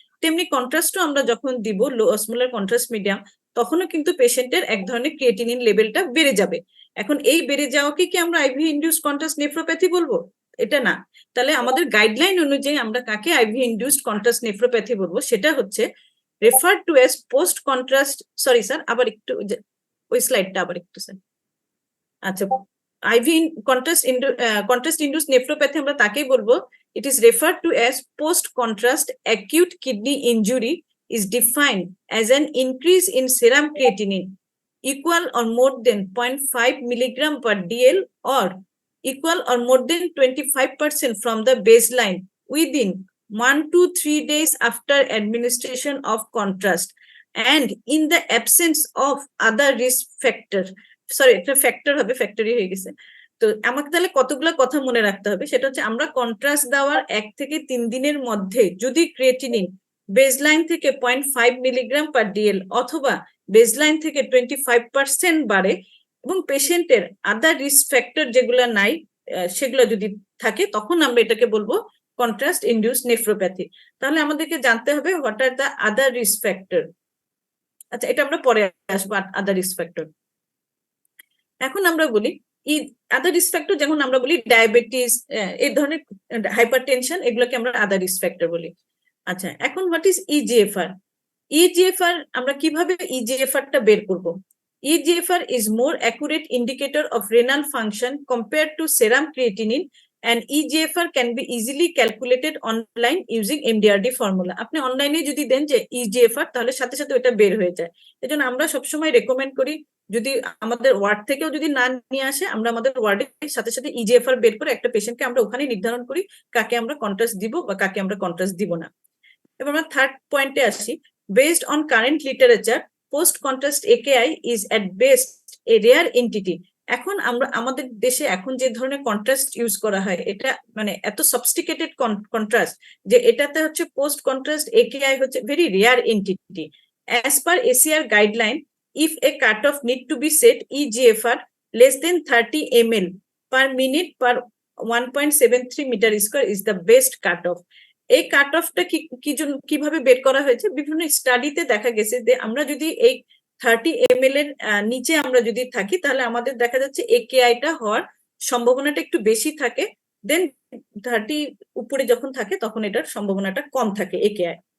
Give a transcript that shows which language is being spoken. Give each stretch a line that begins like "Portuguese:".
Bangla: তেমনি কন্ট্রাস্টও আমরা যখন দিব লো অসমোলার কন্ট্রাস্ট মিডিয়াম তখনও কিন্তু পেশেন্টের এক ধরনের ক্রিয়েটিনিন লেভেলটা বেড়ে যাবে। এখন এই বেড়ে যাওয়াকে কি আমরা আইভি ইনডিউসড কন্ট্রাস্ট নেফ্রোপ্যাথি বলবো? এটা না। তাহলে আমাদের গাইডলাইন অনুযায়ী আমরা কাকে আইভি ইনডিউসড কন্ট্রাস্ট নেফ্রোপ্যাথি বলবো? সেটা হচ্ছে refer to as post contrast, sorry sir আবার একটু ওই স্লাইডটা আবার একটু স্যার। আচ্ছা, আইভি কন্ট্রাস্ট ইনডিউসড নেফ্রোপ্যাথি আমরা তাকেই বলবো
English: it is referred to as post contrast acute kidney injury is defined as an increase in serum creatinine equal or more than 0.5 milligram per DL or equal or more than 25% from the baseline within 1 to 3 days after administration of contrast and in the absence of other risk factor. Sorry,
Bangla: একটা factor হবে, factory হয়ে গেছে। তো আমাকে তাহলে কতগুলো কথা মনে রাখতে হবে, সেটা হচ্ছে আমরা কন্ট্রাস্ট দেওয়ার 1 থেকে 3 দিনের মধ্যে যদি ক্রিয়েটিনিন বেসলাইন থেকে 0.5 মিলিগ্রাম পার ডিএল অথবা বেসলাইন থেকে 25% বাড়ে এবং পেশেন্টের আদার রিস্ক ফ্যাক্টর যেগুলো নাই সেগুলো যদি থাকে তখন আমরা এটাকে বলবো কন্ট্রাস্ট ইনডিউস নেফ্রোপ্যাথি। তাহলে আমাদেরকে জানতে হবে
English: What are the other risk factor.
Bangla: আচ্ছা, এটা আমরা পরে আসবো আদার রিস্ক ফ্যাক্টর। এখন আমরা বলি আদার রিস্ক ফ্যাক্টর, যেমন আমরা বলি ডায়াবেটিস, এই ধরনের হাইপারটেনশন, এগুলোকে আমরা আদার রিস্ক ফ্যাক্টর বলি। আচ্ছা, এখন
English: What is EGFR?
Bangla: EGFR আমরা কিভাবে EGFR-টা বের করব?
English: EGFR is more accurate indicator of renal function compared to serum creatinine and EGFR can be easily calculated online using MDRD formula.
Bangla: আপনি অনলাইনে যদি দেন যে EGFR তাহলে সাথে সাথে ওটা বের হয়ে যায়। এজন্য আমরা সবসময় রেকমেন্ড করি যদি আমাদের ওয়ার্ড থেকেও যদি না নিয়ে আসে আমরা আমাদের ওয়ার্ডের সাথে সাথে EGFR বের করে একটা পেশেন্টকে আমরা ওখানে নির্ধারণ করি কাকে আমরা কন্ট্রাস্ট দিব বা কাকে আমরা কন্ট্রাস্ট দিব না। এবার আমরা থার্ড পয়েন্টে আসি।
English: Based on current literature post contrast AKI is at best a rare entity.
Bangla: এখন আমরা আমাদের দেশে এখন যে ধরনের কন্ট্রাস্ট ইউজ করা হয় এটা মানে এত সফিস্টিকেটেড কন্ট্রাস্ট যে এটাতে হচ্ছে পোস্ট কন্ট্রাস্ট AKI হচ্ছে very rare entity.
English: As per ACR guideline, if a cutoff need to be set, EGFR less than 30 ml per minute per 1.73 meter square is the best cutoff.
Bangla: এই কাট অফটা কিভাবে বের করা হয়েছে? বিভিন্ন স্টাডিতে দেখা গেছে যে আমরা যদি এই 30 ml এর নিচে আমরা যদি থাকি তাহলে আমাদের দেখা যাচ্ছে একেআইটা হওয়ার সম্ভাবনাটা একটু বেশি থাকে, দেন 30 উপরে যখন থাকে তখন এটার সম্ভাবনাটা কম থাকে একেআই।